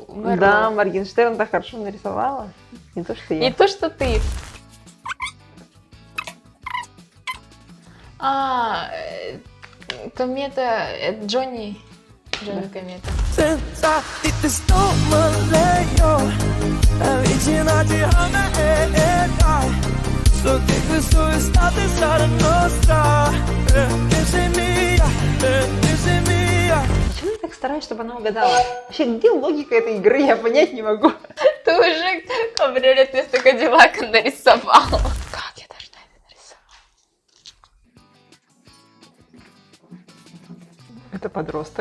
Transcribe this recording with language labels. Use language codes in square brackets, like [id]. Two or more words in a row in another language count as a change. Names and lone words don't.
[ru] Да, Моргенштерн так хорошо нарисовала. Не то, что я. Не то, что ты. Комета, это Джонни Комета. Цвета, и ты снова леешь. [it] Avvicinati a me, dai. So che questo estate sarà nostra. Che sei mia, che sei mia. [ru] Почему я так стараюсь, чтобы она угадала? Вообще, где логика этой игры, я понять не могу. Ты уже кабриолет вместо Кадиллака нарисовала. Как я должна это нарисовать? Это подросток.